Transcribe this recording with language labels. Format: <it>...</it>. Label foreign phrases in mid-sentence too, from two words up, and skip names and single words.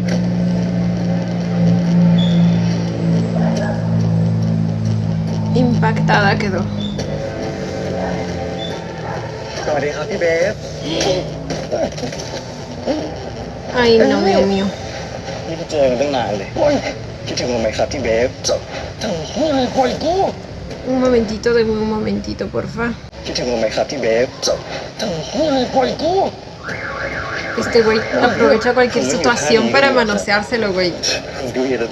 <es>Impactada quedó.</es> <th>สวัสดีครับพี่เบฟ</th> <es>Ay no, Dios mío.</es> <th>นี่ก็เจอกันตั้งนานเลยคิดถึงผมไหมครับพี่เบฟทั้งหัวคอยกู</th> <es>Un momentito, deme un momentito, porfa.</es> <th>คิดถึงผมไหมครับพี่เบฟทั้งหัวคอยกู</th> <es>Este güey aprovecha cualquier situación para manoseárselo, güey.</es> <th>ดูเยอะ</th>